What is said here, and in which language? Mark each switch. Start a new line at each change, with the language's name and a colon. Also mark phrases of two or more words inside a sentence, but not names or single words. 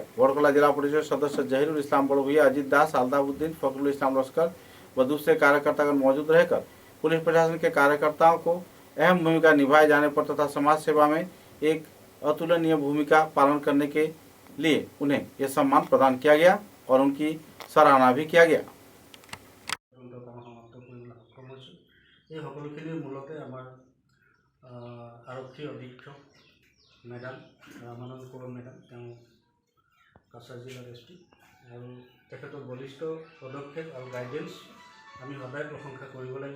Hindi: बोरकोला जिला परिषद सदस्य जहीरुल इस्लाम बड़भुइया, अजीत दास, अल्ताफुद्दीन, फखरुल इस्लाम लश्कर व दूसरे कार्यकर्तागण मौजूद रहकर पुलिस प्रशासन के कार्यकर्ताओं को अहम भूमिका निभाए जाने पर तथा समाज सेवा में एक अतुलनीय भूमिका पालन करने के लिए उन्हें यह सम्मान प्रदान किया गया और उनकी सराहना भी किया गया।
Assamese: এই সকলোখিনি মূলতে আমাৰ আৰক্ষী অধীক্ষক মেডাম ৰামানন্দ কৌৰ মেডাম, তেওঁ কাছাৰ জিলাৰ এছপি, আৰু তেখেতৰ বলিষ্ঠ পদক্ষেপ আৰু গাইডেন্স আমি সদায় প্ৰশংসা কৰিব লাগিব।